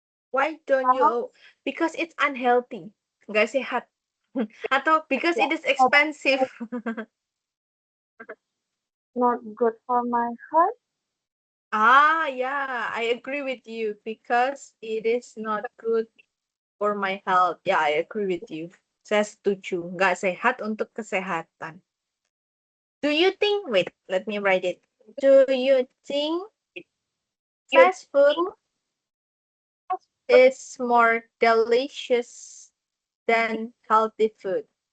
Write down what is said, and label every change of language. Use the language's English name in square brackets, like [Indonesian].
[English] Why don't you? Because it's unhealthy. [Indonesian] Nggak sehat. [English] Atau because it is expensive. Not good for my health. Yeah, I agree with you because it is not good for my health. Yeah, I agree with you. [Indonesian] Saya setuju. Nggak sehat untuk kesehatan. [English] Do you think, wait, let me write it. Do you think fast food is more delicious than healthy food?